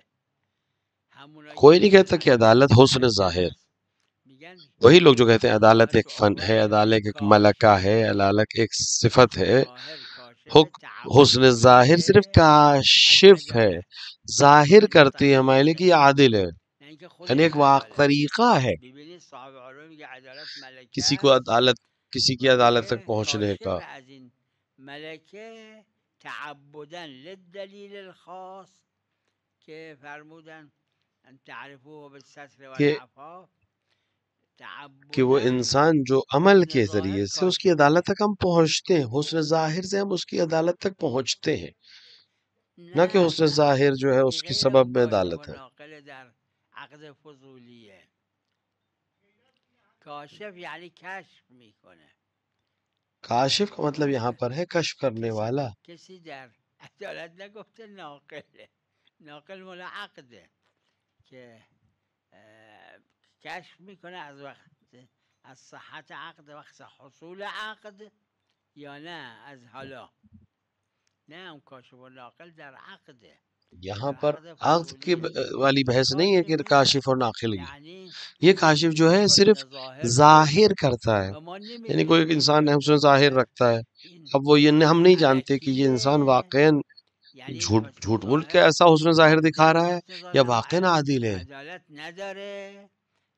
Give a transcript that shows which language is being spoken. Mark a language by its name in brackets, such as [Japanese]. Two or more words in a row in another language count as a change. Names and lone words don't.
[Urdu] کوئی نہیں کہتا کہ عدالت حسن ظاہر، وہی لوگ جو کہتے ہیں عدالت ایک فن ہے، عدالت ایک ملکہ ہے، عدالت ایک صفت ہے، حسن ظاہر صرف کاشف ہے، ظاہر کرتی ہے ہمارے لیے کہ یہ عادل ہے، یعنی ایک طریقہ ہے کسی کی عدالت تک پہنچنے کا۔ [Arabic] تعبداً للدلیل الخاص [Persian] که فرمودن [Arabic] ان تعرفوه بالستر والعفاف، [Urdu] کہ وہ انسان جو عمل کے ذریعے سے اس کی عدالت تک ہم پہنچتے ہیں، حسن ظاہر سے ہم اس کی عدالت تک پہنچتے ہیں، نہ کہ حسن ظاہر جو ہے اس کی سبب میں عدالت ہے۔ [Persian] عقد فضولیه، کاشف یعنی کشف میکنه، [Urdu] کاشف کا مطلب یہاں پر ہے کشف کرنے والا۔ [Persian] کسی در عدالت نگفته ناقله، ناقل مال عقده که کشف میکنه از وقت از صحت عقد، وقت حصول عقد یا نه از حالا، نه اون کاشف و ناقل در عقده۔ [Urdu] یہاں پر عقد کی والی بحث نہیں ہے کہ کاشف اور ناقل کی، یہ کاشف جو ہے صرف ظاہر کرتا ہے، یعنی کوئی انسان حسن ظاہر رکھتا ہے، اب وہ یہ ہم نہیں جانتے کہ یہ انسان واقعاً جھوٹ بول کے ایسا حسن ظاہر دکھا رہا ہے یا واقعاً عادل ہے۔